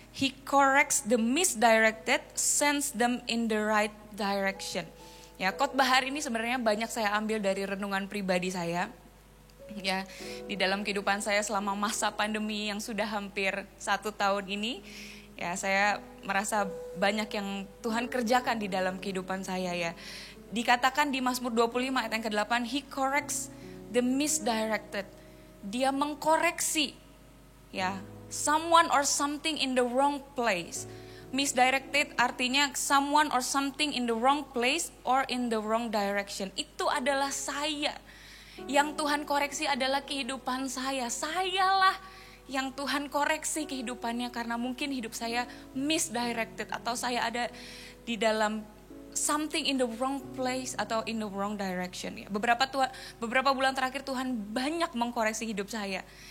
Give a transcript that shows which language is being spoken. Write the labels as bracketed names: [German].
[English] He corrects the misdirected, sends them in the right direction. [Indonesian] Ya, khotbah hari ini sebenarnya banyak saya ambil dari renungan pribadi saya. Ya, di dalam kehidupan saya selama masa pandemi yang sudah hampir 1 tahun ini, ya saya merasa banyak yang Tuhan kerjakan di dalam kehidupan saya ya. Dikatakan di Mazmur 25 ayat yang ke-8, [English] He corrects the misdirected. [Indonesian] Dia mengkoreksi ya, [English] someone or something in the wrong place. Misdirected artinya someone or something in the wrong place or in the wrong direction. [Indonesian] Itu adalah saya. Yang Tuhan koreksi adalah kehidupan saya. Sayalah yang Tuhan koreksi kehidupannya karena mungkin hidup saya misdirected atau saya ada di dalam [English] something in the wrong place [Indonesian] atau [English] in the wrong direction. [Indonesian] Beberapa bulan terakhir Tuhan banyak mengkoreksi hidup saya.